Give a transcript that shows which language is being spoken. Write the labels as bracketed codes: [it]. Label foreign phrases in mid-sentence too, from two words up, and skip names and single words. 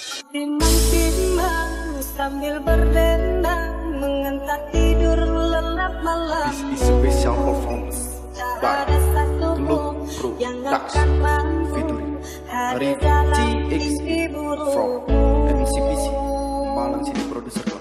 [ms] Timbang-timbang sambil berdendang mengentak tidur lelap malam. [en] This is special performance by Glove Production featuring Arif GXP from MCPC Malang City Producer Club.